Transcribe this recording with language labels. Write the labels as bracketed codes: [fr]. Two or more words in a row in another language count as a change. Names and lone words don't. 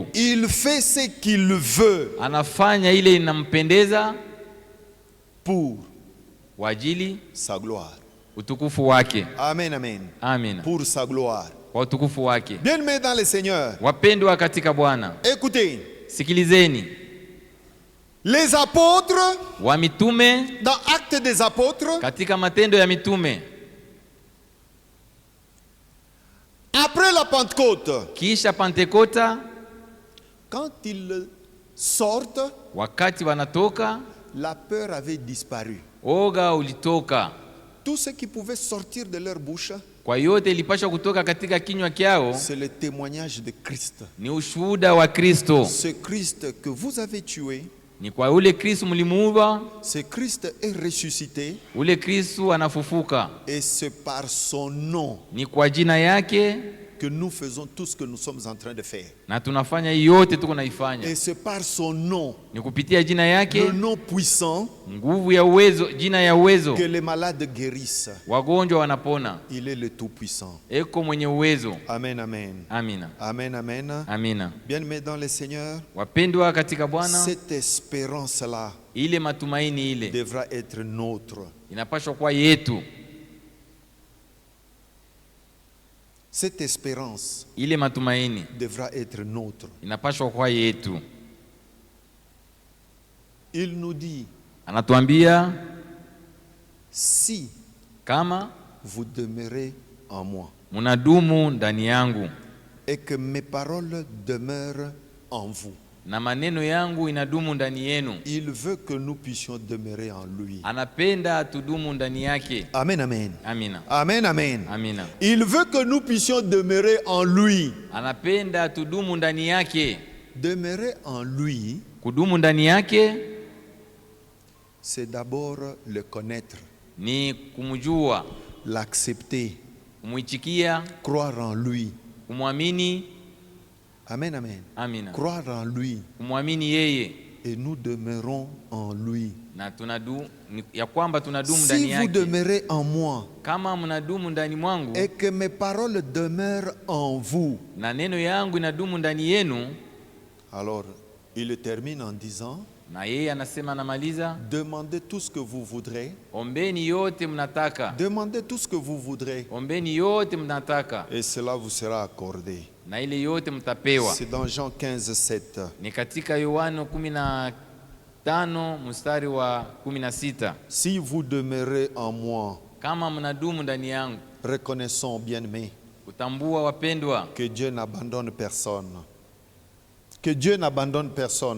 [fr] Il fait ce qu'il veut [sw] Anafanya ile inampendeza [fr] pour [sw] kwa ajili [fr] sa gloire. [sw] utukufu wake. [fr] Amen, amen. [sw] Amina. [fr] Pour sa gloire. [sw] Kwa utukufu wake. [fr] Bien-aimés dans le Seigneur, [sw] Wapendwa katika Bwana, [fr] écoutez, [sw] sikilizeni. [fr] les apôtres, [sw] Wa mitume [fr] dans Actes des Apôtres, [sw] katika matendo ya mitume, [fr] après Pentecôte, [sw] Kisha Pentekota, [fr] quand ils sortent, [sw] wakati wanatoka, [fr] la peur avait disparu. [sw] oga ulitoka. [fr] Tout ce qui pouvait sortir de leur bouche, [sw] Kwa yote ilipasha kutoka katika kinywa kyao [fr] c'est le témoignage de Christ. [sw] ni ushuhuda wa Kristo. [fr] Ce Christ que vous avez tué, [sw] Ni kwa ule Kristo mlimuua, [fr] ce Christ est ressuscité, [sw] ule Kristo anafufuka. [fr] et c'est par son nom [sw] Ni kwa jina yake [fr] que nous faisons tout ce que nous sommes en train de faire. [sw] na tunafanya yote tuko naifanya. [fr] Et c'est par son nom, [sw] Ni kupitia jina yake, [fr] le nom puissant, [sw] nguvu ya uwezo, jina ya uwezo, [fr] que les malades guérissent. [sw] wagonjwa wanapona. [fr] Il est le Tout-Puissant. [sw] Eko mwenye uwezo. [fr] Amen, amen. [sw] Amina, [fr] Amen, amen. [sw] amina. [fr] Bien-aimés dans le Seigneur, [sw] Wapendwa katika Bwana, [fr] cette espérance-là [sw] ile matumaini ile [fr] devra être nôtre. [sw] inapaswa kuwa yetu. [fr] Cette espérance [sw] Ile matumaini [fr] devra être nôtre. [sw] inapaswa kuwa yetu. [fr] Il nous dit, [sw] Anatuambia [fr] si [sw] kama [fr] vous demeurez en moi [sw] munadumu ndani yangu [fr] et que mes paroles demeurent en vous, [sw] na maneno yangu inadumu ndani yenu. [fr] il veut que nous puissions demeurer en lui. [sw] Anapenda tudumu ndani yake. [fr] Amen, amen. [sw] Amina, [fr] Amen, amen. [sw] amina. [fr] Il veut que nous puissions demeurer en lui. [sw] Anapenda tudumu ndani yake. [fr] Demeurer en lui, [sw] Kudumu ndani yake [fr] c'est d'abord le connaître, [sw] ni kumjua, [fr] l'accepter, [sw] kumwichikia, [fr] croire en lui. [sw] kumwamini. [fr] Amen, amen. [sw] Amina, [fr] Croire en lui. [sw] kumwamini yeye, [fr] Et nous demeurons en lui. [sw] na ya kwamba tunadumu [fr] Si [sw] ndani [fr] vous [sw] yake. [fr] demeurez en moi [sw] Kama mnadumu ndani mwangu [fr] et que mes paroles demeurent en vous, [sw] na neno yangu inadumu ndani yenu. [fr] alors il termine en disant, [sw] Na yeye anasema, anamaliza, [fr] demandez tout ce que vous voudrez, [sw] ombeni yote mnataka, [fr] demandez tout ce que vous voudrez, [sw] ombeni yote mnataka, [fr] et cela vous sera accordé. [sw] na ile yote mtapewa. [fr] C'est dans Jean 15, 7. [sw] Ni katika Yohana 15 mstari wa 16. [fr] Si vous demeurez en moi, [sw] Kama mnadumu ndani yangu. [fr] reconnaissons, bien-aimés, [sw] Kutambua wapendwa, [fr] que Dieu n'abandonne personne. Que Dieu n'abandonne personne.